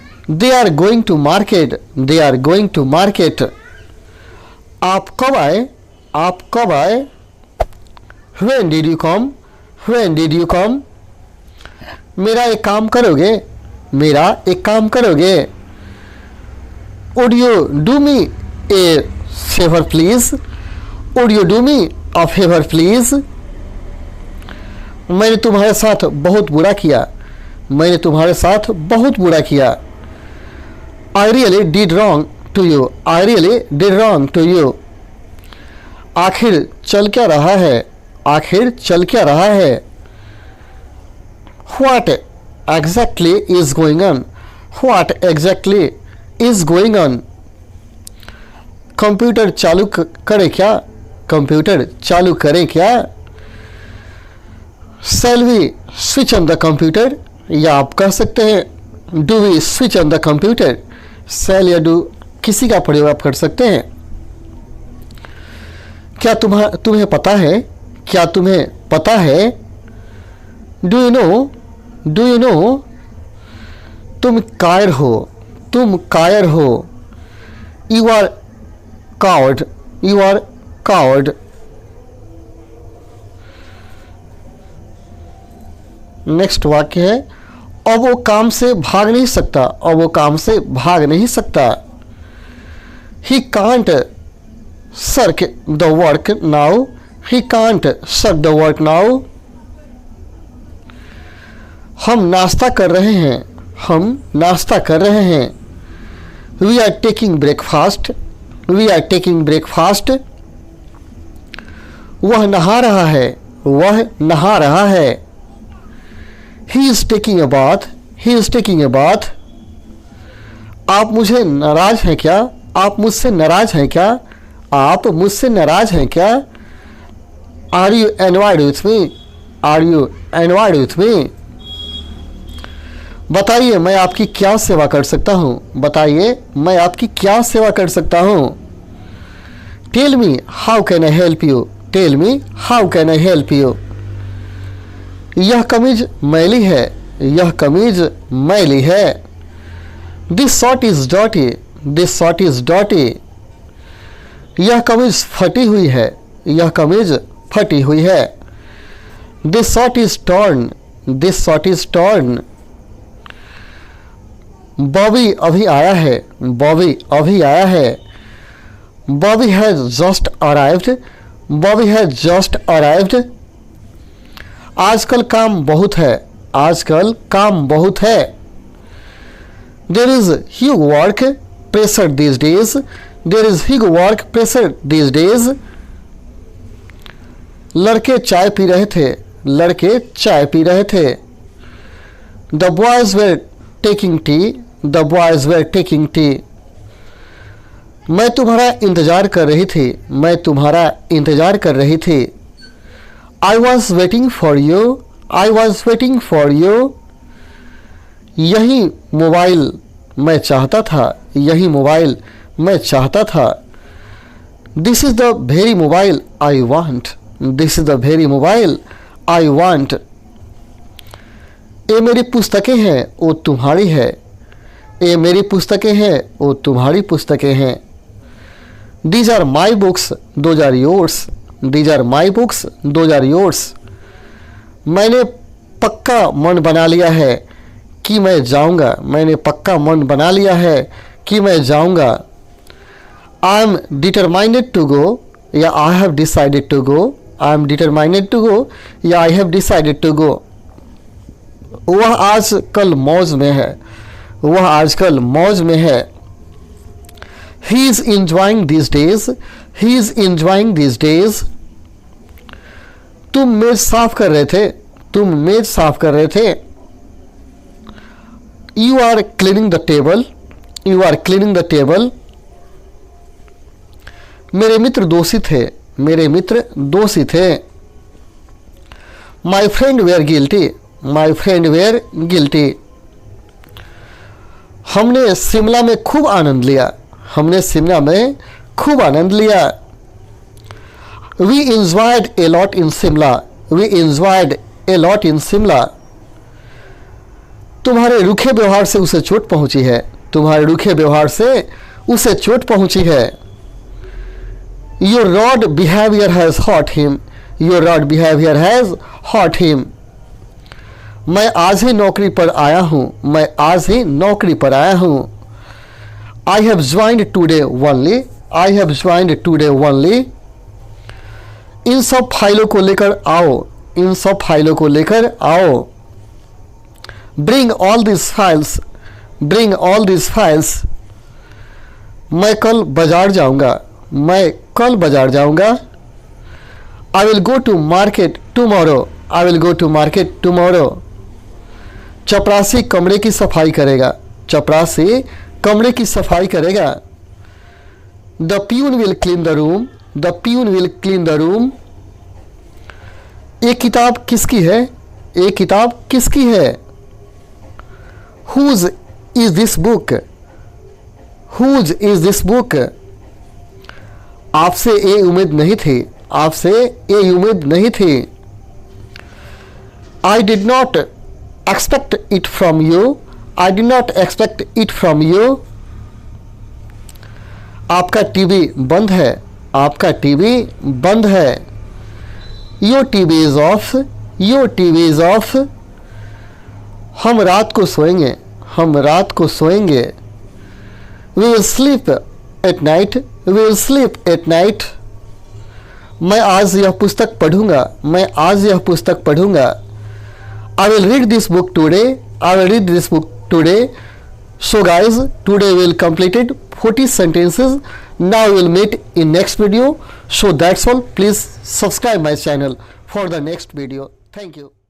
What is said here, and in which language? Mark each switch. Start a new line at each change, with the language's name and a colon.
English: They are going to market. They are going to market.
Hindi: आप कब आए, आप कब आए।
English: When did you come? When did you come?
Hindi: मेरा एक काम करोगे, मेरा एक काम करोगे।
English: Would you do me a favor please? Would you do me a favor please?
Hindi: मैंने तुम्हारे साथ बहुत बुरा किया, मैंने तुम्हारे साथ बहुत बुरा किया।
English: I really did wrong to you. I really did wrong to you.
Hindi: आखिर चल क्या रहा है, आखिर चल क्या रहा है।
English: What exactly is going on? What exactly is going on?
Hindi: Computer चालू करें क्या, कंप्यूटर चालू करें क्या।
English: Shall we switch on the computer?
Hindi: या आप कह सकते हैं
English: do we switch on the computer?
Hindi: Shall या do किसी का प्रयोग आप कर सकते हैं। क्या तुम्हें पता है, क्या तुम्हें पता है।
English: Do you know, do you know.
Hindi: तुम कायर हो, तुम कायर हो।
English: You are coward, you are coward.
Hindi: Next वाक्य है, अब वो काम से भाग नहीं सकता, अब वो काम से भाग नहीं सकता।
English: He can't shirk the work now. He can't shirk the work now.
Hindi: हम नाश्ता कर रहे हैं, हम नाश्ता कर रहे हैं।
English: We are taking breakfast. We are taking breakfast.
Hindi: वह नहा रहा है, वह नहा रहा है।
English: He is taking a bath. He is taking a bath.
Hindi: आप मुझे नाराज हैं क्या, आप मुझसे नाराज हैं क्या, आप मुझसे नाराज हैं क्या।
English: Are you annoyed with me? Are you annoyed with me?
Hindi: बताइए मैं आपकी क्या सेवा कर सकता हूँ, बताइए मैं आपकी क्या सेवा कर सकता हूँ।
English: Tell me how can I help you? Tell me how can I help you?
Hindi: यह कमीज मैली है, यह कमीज मैली है।
English: This shirt is dirty. This shirt is dirty.
Hindi: यह कमीज फटी हुई है, यह कमीज फटी हुई है।
English: This shirt is torn. This shirt is torn.
Hindi: Bobby अभी आया है, बॉबी अभी आया है।
English: Bobby has just arrived. Bobby has just arrived.
Hindi: आजकल काम बहुत है, आजकल काम बहुत है।
English: There is huge work pressure these days. There is huge work pressure these days.
Hindi: लड़के चाय पी रहे थे, लड़के चाय पी रहे थे।
English: The boys were taking tea. The boys were taking tea.
Hindi: मैं तुम्हारा इंतजार कर रही थी. मैं तुम्हारा इंतजार कर रही थी.
English: I was waiting for you. I was waiting for you.
Hindi: यही मोबाइल मैं चाहता था. यही मोबाइल मैं चाहता था.
English: This is the very mobile I want. This is the very mobile I want.
Hindi: ये मेरी पुस्तकें हैं, वो तुम्हारी है. ये मेरी पुस्तकें हैं, वो तुम्हारी पुस्तकें हैं.
English: These are my books, those are yours. These are my books, those are yours.
Hindi: मैंने पक्का मन बना लिया है कि मैं जाऊंगा. मैंने पक्का मन बना लिया है कि मैं जाऊंगा.
English: I am determined to go. या I have decided to go. I am determined to go. या I have decided to go.
Hindi: वह आजकल मौज में है. वह आजकल मौज में है.
English: He is enjoying these days. He is enjoying these days.
Hindi: तुम मेज साफ कर रहे थे. तुम मेज साफ कर रहे थे.
English: You are cleaning the table. You are cleaning the table.
Hindi: मेरे मित्र दोषी थे. मेरे मित्र दोषी थे.
English: My friend were guilty. My friend were guilty.
Hindi: हमने शिमला में खूब आनंद लिया. हमने शिमला में खूब आनंद लिया.
English: We enjoyed a lot in Shimla. We enjoyed a lot in Shimla.
Hindi: तुम्हारे रूखे व्यवहार से उसे चोट पहुंची है. तुम्हारे रूखे व्यवहार से उसे चोट पहुंची है.
English: Your rude behavior has hurt him. Your rude behavior has hurt him.
Hindi: मैं आज ही नौकरी पर आया हूँ. मैं आज ही नौकरी पर आया हूँ.
English: I have joined today only. I have joined today only.
Hindi: इन सब फाइलों को लेकर आओ. इन सब फाइलों को लेकर आओ.
English: Bring all these files. Bring all these files.
Hindi: मैं कल बाजार जाऊंगा. मैं कल बाजार जाऊंगा.
English: I will go to market tomorrow. I will go to market tomorrow.
Hindi: चपरासी कमरे की सफाई करेगा. चपरासी कमरे की सफाई करेगा.
English: The peon will clean the room. The peon will clean the room.
Hindi: ये किताब किसकी है? ये किताब किसकी है?
English: Whose is this book? Whose is this book?
Hindi: आपसे ये उम्मीद नहीं थी. आपसे ये उम्मीद नहीं थी.
English: I did not expect it from you. I did not expect it from you.
Hindi: आपका टीवी बंद है. आपका टीवी बंद है.
English: Your TV is off. Your TV is off.
Hindi: हम रात को सोएंगे. हम रात को सोएंगे.
English: We will sleep at night. We will sleep at night.
Hindi: मैं आज यह पुस्तक पढ़ूंगा. मैं आज यह पुस्तक पढ़ूंगा.
English: I will read this book today. I will read this book today. So guys, today we will completed 40 sentences. Now we will meet in next video. So that's all. Please subscribe my channel for the next video. Thank you.